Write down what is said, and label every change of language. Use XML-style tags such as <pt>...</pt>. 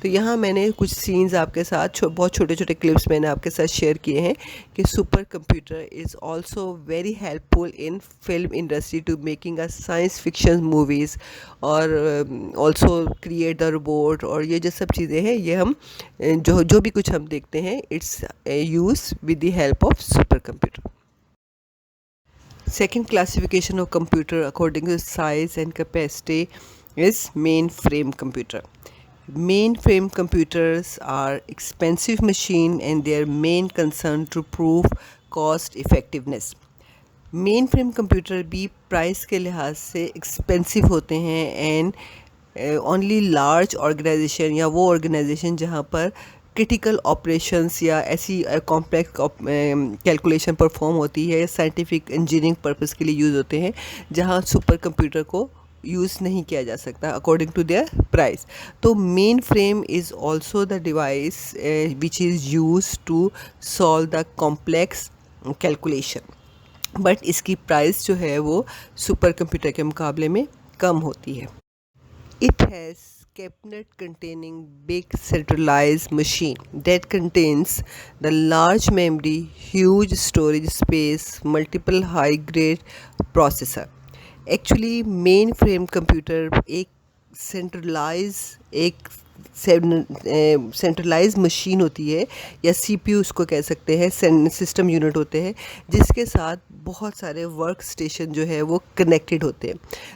<hi>तो यहाँ मैंने कुछ सीन्स आपके साथ बहुत छोटे छोटे क्लिप्स मैंने आपके साथ शेयर किए हैं कि</hi> <en>super computer is also very helpful in film industry to making a science fiction movies और also create the robot,</en> <hi>और ये जो सब चीज़ें हैं ये हम जो भी कुछ हम देखते हैं</hi> <en>It's use with the help of super computer. Second classification of computer according to size and capacity is mainframe computer. Mainframe computers are expensive machine and their main concern to prove cost effectiveness.</en> <hi>Main frame computer भी price के लिहाज से expensive होते हैं and only large organisation या वो organisation जहाँ पर क्रिटिकल ऑपरेशंस या ऐसी कॉम्प्लेक्स कैलकुलेशन परफॉर्म होती है, साइंटिफिक इंजीनियरिंग पर्पस के लिए यूज़ होते हैं, जहाँ सुपर कंप्यूटर को यूज़ नहीं किया जा सकता अकॉर्डिंग टू देयर प्राइस।</hi> <en>तो main frame is also the device which is use to solve the complex calculation,</en> <hi>but इसकी प्राइस जो है वो सुपर कंप्यूटर के मुकाबले में कम होती है।</hi> <en>It has cabinet containing big centralized machine that contains the large memory, huge storage space, multiple high-grade processor.</en> <hi>Actually, mainframe computer एक सेंट्रलाइज मशीन होती है या CPU उसको कह सकते हैं, सिस्टम यूनिट होते हैं जिसके साथ बहुत सारे वर्क स्टेशन जो है वो कनेक्टेड होते हैं।</hi>